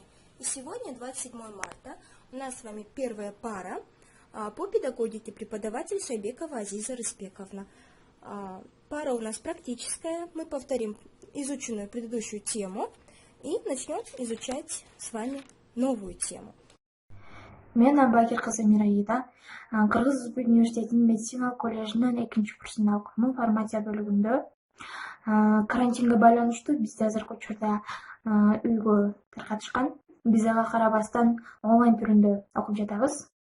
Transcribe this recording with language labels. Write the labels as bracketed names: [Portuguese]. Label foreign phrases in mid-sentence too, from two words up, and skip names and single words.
[Russian] И сегодня, 27 марта, у нас с вами первая пара по педагогике, преподаватель Шайбекова Азиза Рыспековна. Пара у нас практическая, мы повторим изученную предыдущую тему и начнем изучать с вами новую тему. [Kyrgyz] Мен Абакир кызы Мираида, Кыргыз университетинин медициналык коллежинин 2-курсунда окуймун, фармация бөлүгүндө. Карантинге байланыштуу бизде азыркы учурда үйгө таркатышкан. Биз ага карабастан онлайн түрүндө окуп жатабыз.